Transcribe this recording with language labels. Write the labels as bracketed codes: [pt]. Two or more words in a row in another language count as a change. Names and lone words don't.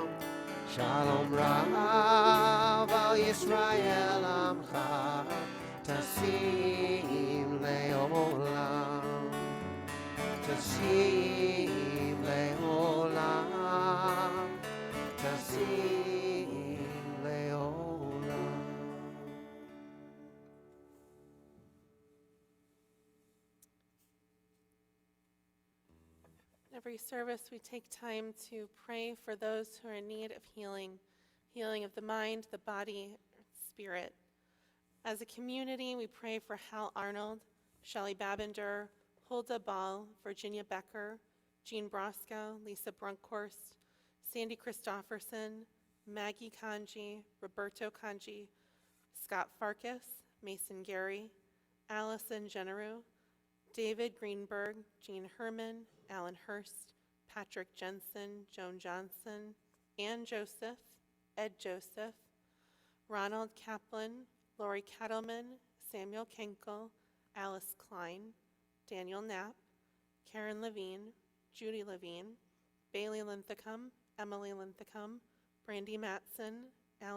[he] שלום רב על ישראל עמך. תשים לעולם. תשים לעולם. תשים לעולם. [en] Every service, we take time to pray for those who are in need of healing, healing of the mind, the body, spirit. As a community, we pray for Hal Arnold, Shelley Babinder, Hulda Ball, Virginia Becker, Jean Brosco, Lisa Brunkhorst, Sandy Christofferson, Maggie Kanji, Roberto Kanji, Scott Farkas, Mason Gary, Allison Generu, David Greenberg, Jean Herman, Alan Hurst, Patrick Jensen, Joan Johnson, Ann Joseph, Ed Joseph, Ronald Kaplan, Lori Kettleman, Samuel Kenkel, Alice Klein, Daniel Knapp, Karen Levine, Judy Levine, Bailey Linthicum, Emily Linthicum, Brandy Matson, Allie